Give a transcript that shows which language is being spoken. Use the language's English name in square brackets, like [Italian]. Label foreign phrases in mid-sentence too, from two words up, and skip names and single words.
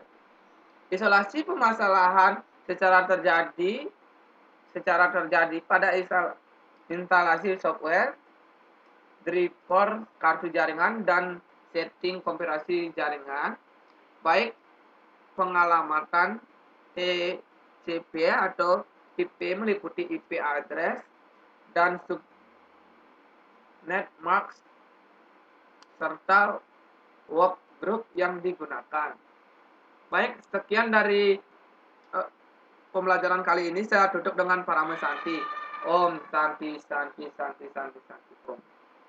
[Indonesian] Isolasi permasalahan secara terjadi pada instalasi software, driver kartu jaringan, dan setting konfigurasi jaringan, baik pengalamatan TCP atau IP meliputi [English] IP address [Indonesian] dan [English] subnet mask [Indonesian] serta workgroup yang digunakan. Baik, sekian dari pembelajaran kali ini. Saya tutup dengan Parama Santi. [Sanskrit] Om Santi Santi Santi Santi Santi Om.